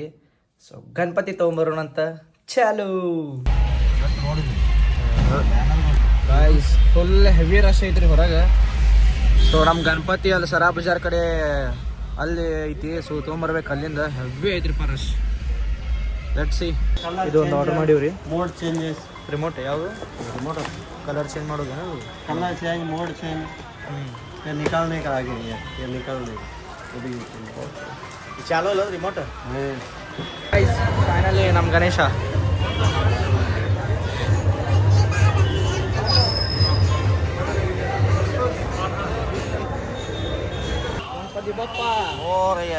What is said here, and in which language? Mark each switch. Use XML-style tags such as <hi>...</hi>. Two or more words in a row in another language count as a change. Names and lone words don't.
<kn>ಸೊ ಗಣಪತಿ ತೊಗೊಂಬರೋಣ ಅಂತ. ಚಾಲು ಗೈಸ್,</kn> <en>full heavy rush</en> <kn>ಐತ್ರಿ ಹೊರಗೆ. ಸೊ ನಮ್ಮ ಗಣಪತಿ ಅಲ್ಲಿ ಸರಾ ಬಜಾರ್ ಕಡೆ ಅಲ್ಲಿ ಐತಿ. ಸೊ ತೊಗೊಂಬರ್ಬೇಕು, ಅಲ್ಲಿಂದ ಹೆವಿ ಐತ್ರಿಪ್ಪ ರಶ್.</kn> <en>let's see</en> <kn>ಇದು ಒಂದು ಆರ್ಡರ್ ಮಾಡೀವ್ರಿ</kn> <en>mode changes</en> <kn>ರಿಮೋಟ್ ಯಾವುದು रिमोट</kn> <en>colour change</en> <kn>ಮಾಡೋದೇನು</kn> <en>colour change mode change</en> <hi>ये निकालने का आगे है ये निकालने वो भी</hi> <kn>ಚಾಲೋ ಅಲ್ಲ ರಿಮೋಟ್ ಫೈನಲಿ ನಮ್ಮ ಗಣೇಶ ಗಣಪತಿ ಬಪ್ಪ ओरया</kn>